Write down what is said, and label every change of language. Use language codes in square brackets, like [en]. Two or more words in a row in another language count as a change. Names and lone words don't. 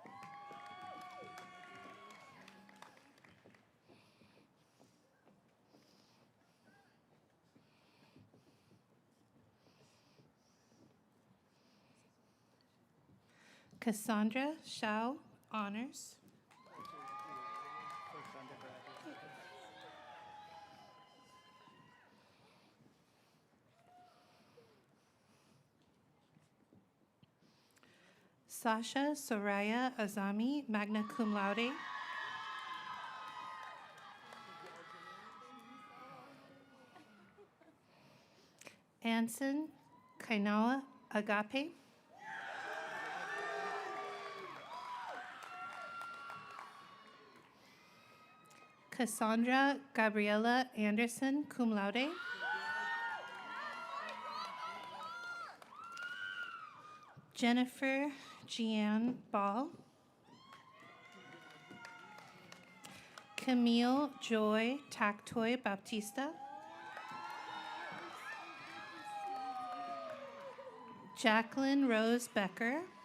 [en] Cassandra Shao, honors. Sasha Soraya Azami, [la] magna cum laude. [en] Anson Kainawa Agape. Cassandra Gabriela Anderson, [la] cum laude. [en] Jennifer Jeanne Ball. Camille Joy Tactoy Baptista. Jacqueline Rose Becker.